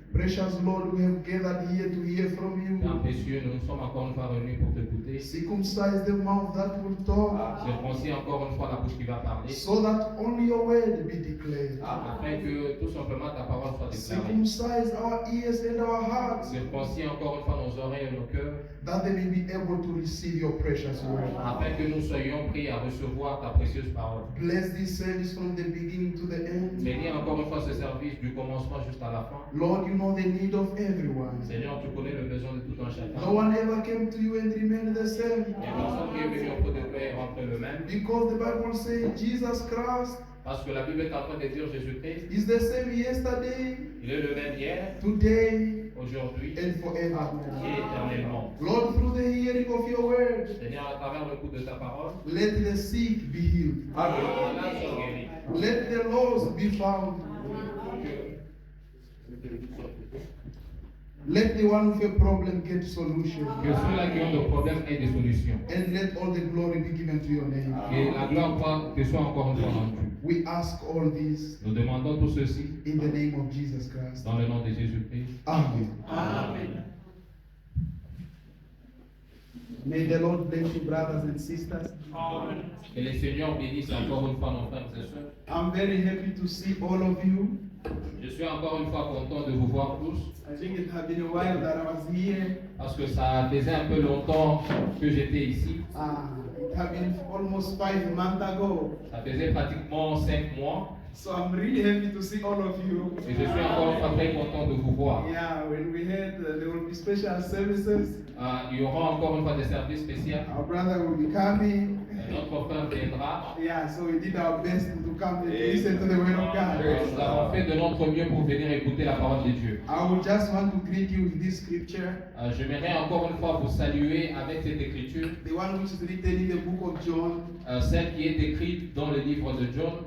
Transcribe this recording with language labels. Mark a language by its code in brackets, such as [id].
[en] Precious Lord, we have gathered here to hear from [fr] Père [en] you. [fr] précieux, nous sommes encore une fois venus pour t'écouter. [en] Circumcise the mouth that will talk, [fr] Circoncis encore une fois la bouche qui va parler, [en] so that only your word be declared. [fr] afin que tout simplement ta parole soit déclarée. [en] Circumcise our ears and our hearts, [fr] Circoncis encore une fois nos oreilles et nos cœurs, [en] that they may be able to receive your precious word. [fr] afin que nous soyons prêts à recevoir ta précieuse parole. [en] Bless this service from the beginning to the end. [fr] Bénis encore une fois ce service du commencement jusqu'à la fin. [en] Lord, you know the need of everyone. [fr] Seigneur, tu connais le besoin de tout un [en] No [fr] chacun. [en] one ever came to you and remained the same. [fr] Et personne qui est venu auprès de toi est rentré le même. [en] Because the Bible says Jesus Christ [fr] Parce que la Bible est en train de dire Jésus-Christ, [en] is the same yesterday, [fr] il est le même hier, [en] today, [fr] aujourd'hui [en] and forever. [fr] et éternellement. [en] Lord, through the hearing of your word, [fr] Seigneur, à travers le coup de ta parole, [en] let the sick be healed. [fr] que les malades soient guéris. [en] Let the lost be found. Let the one with a problem get solution. [fr] Que ceux-là qui ont des problèmes aient des solutions. [en] And let all the glory be given to your name. [fr] Que la gloire te soit encore une fois rendue. [en] We ask all this [fr] Nous demandons tout ceci [en] in the name of Jesus Christ. [fr] dans le nom de Jésus-Christ. [en] Amen. [fr] Amen. [en] May the Lord bless you, brothers and sisters. [fr] Que le Seigneur bénisse encore une fois nos frères et sœurs. [en] I'm very happy to see all of you. [fr] Je suis encore une fois content de vous voir tous [en] I think it had been a while that I was here. [fr] parce que ça faisait un peu longtemps que j'étais ici. [en] It had been almost 5 months ago. [fr] Ça faisait pratiquement 5 mois [en] So I'm really happy to see all of you. [fr] et je suis encore une fois très content de vous voir. [en] Yeah, when we had, there will be special services. [fr] Il y aura encore une fois des services spéciaux. [en] Our brother will be coming. [fr] Notre frère viendra. [en] Yeah, so we did our best to come and listen to the word of [fr] Nous [en] God. [fr] avons fait de notre mieux pour venir écouter la parole de Dieu. [en] I would just want to greet you with this scripture, [fr] J'aimerais encore une fois vous saluer avec cette écriture, [en] the one which is written in the book of John, [fr] celle qui est écrite dans le livre de John,